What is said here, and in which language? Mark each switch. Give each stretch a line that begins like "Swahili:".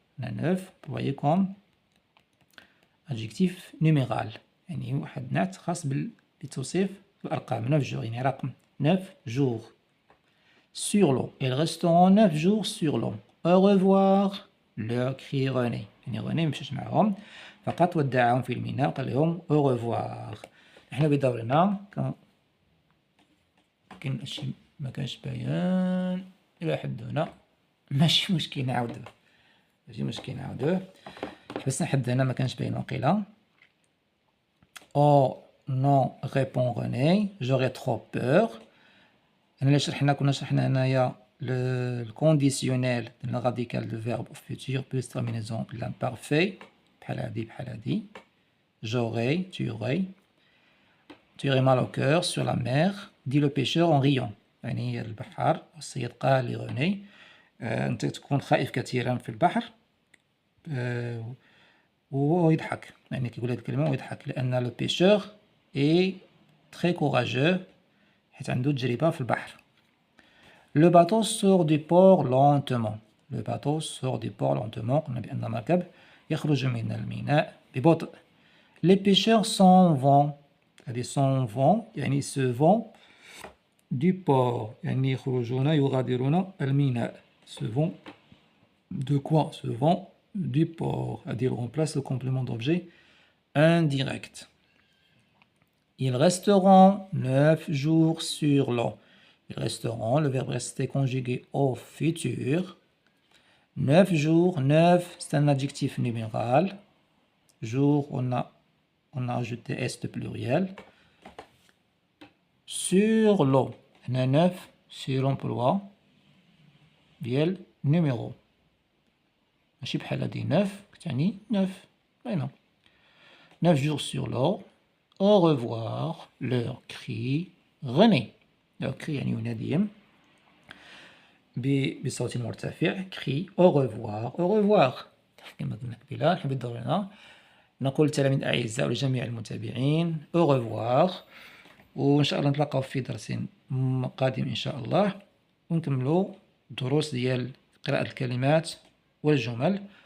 French: On a 9 vous voyez comme adjectif numéral
Arabic: يعني واحد نعت خاص بتوصيف الأرقام.
French: 9 jours
Arabic: يعني رقم
French: 9 jours. sur l'eau. ils resteront 9 jours sur l'eau. au revoir leur crie René.
Arabic: يعني روني مشاش معهم فقط ودعهم في الميناء وقال لهم
French: au revoir.
Arabic: احنا بدورنا كاين هادشي ما كانش باين الى حد هنا ماشي مشكل نعاودوه حبسنا حد هنا ما كانش باين وقيلا.
French: oh non répond René j'aurais trop peur.
Arabic: أنا كنا شرحنا هنايا الكونديسيونيل ديال الراديكال دو فيرب
French: au futur plus terminaison de l'imparfait
Arabic: بحال هادي
French: j'aurais tu aurais mal au cœur sur la mer dit le pêcheur en riant
Arabic: يعني البحار الصياد قال لغوني أنت تكون خائف كثيرا في البحر ويضحك يعني كيقول هاد الكلمة ويضحك لأن لو بيشور
French: est très courageux
Arabic: حيت عنده تجربة في البحر.
French: le bateau sort du port lentement.
Arabic: قلنا بأن المركب يخرج من الميناء ببطء.
French: les pêcheurs s'en vont.
Arabic: هذه
French: s'en vont
Arabic: يعني
French: se vont du port
Arabic: يعني يخرجون يغادرون الميناء.
French: se vont de quoi? se vont du port. هذه remplace le complément d'objet indirect. ils resteront 9 jours sur l'eau. ils resteront le verbe rester conjugué au futur. 9 jours 9 c'est un adjectif numéral. jour on a ajouté s de pluriel. sur l'eau
Arabic: هنا 9
French: sur l'emploi
Arabic: ديال numéro ماشي بحال هادي 9 كتعني 9 هنا
French: 9 jours sur l'eau. au revoir leur crie René. leur crie
Arabic: يعني يناديهم بصوت مرتفع
French: crie au revoir
Arabic: كما قلنا قبيله. نحب دورنا نقول للتلاميذ الأعزاء ولجميع المتابعين
French: au revoir
Arabic: وإن شاء الله نتلاقاو في درس قادم إن شاء الله ونكملوا الدروس ديال قراءة الكلمات والجمل.